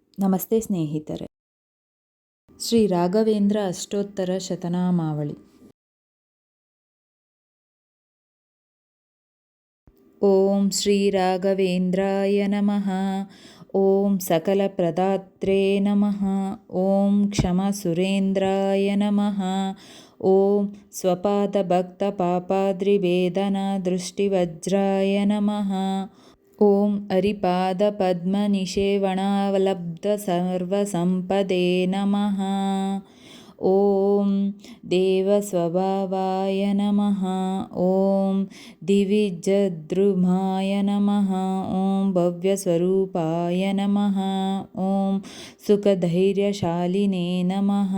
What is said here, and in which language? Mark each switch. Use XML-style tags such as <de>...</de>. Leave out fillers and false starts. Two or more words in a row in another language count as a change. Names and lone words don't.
<kn>ನಮಸ್ತೆ ಸ್ನೇಹಿತರೆ. ಶ್ರೀ ರಾಘವೇಂದ್ರ ಅಷ್ಟೋತ್ತರ ಶತನಾಮಾವಳಿ.</kn> <sa>ಓಂ ಶ್ರೀ ರಾಘವೇಂದ್ರಾಯ ನಮಃ. ಓಂ ಸಕಲ ಪ್ರದಾತ್ರೇ ನಮಃ. ಓಂ ಕ್ಷಮ ಸುರೇಂದ್ರಾಯ ನಮಃ. ಓಂ ಸ್ವಪಾದ ಭಕ್ತ ಪಾಪಾದ್ರಿವೇದನ ದೃಷ್ಟಿವಜ್ರಾಯ ನಮಃ. ಓಂ ಹರಿಪಾದ ಪದ್ಮ ನಿಷೇವಣಾವಲಬ್ಧ ಸರ್ವಸಂಪದೇ ನಮಃ. ಓಂ ದೇವಸ್ವಭಾವಾಯ ನಮಃ. ಓಂ ದಿವಿಜದ್ರುಮಾಯ ನಮಃ. ಓಂ ಭವ್ಯಸ್ವರೂಪಾಯ ನಮಃ. ಓಂ ಸುಖಧೈರ್ಯಶಾಲಿನೇ ನಮಃ.</sa>